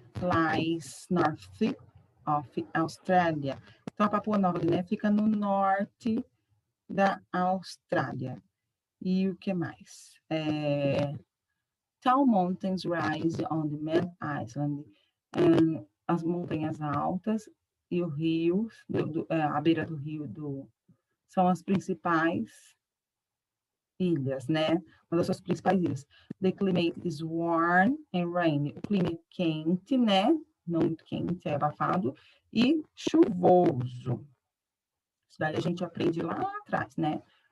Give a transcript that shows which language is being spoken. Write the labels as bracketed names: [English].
[English] lies north of Australia. [Portuguese] Então, a Papua Nova Guiné fica no norte da Austrália. E o que mais? [English] Tall mountains rise on the main island. [Portuguese] As montanhas altas e o rio, a beira do rio são as principais ilhas, né? Uma das suas principais ilhas. [English] The climate is warm and rainy. [Portuguese] O clima é quente, né? Não muito quente, é abafado. E chuvoso. Isso daí a gente aprende lá atrás, né?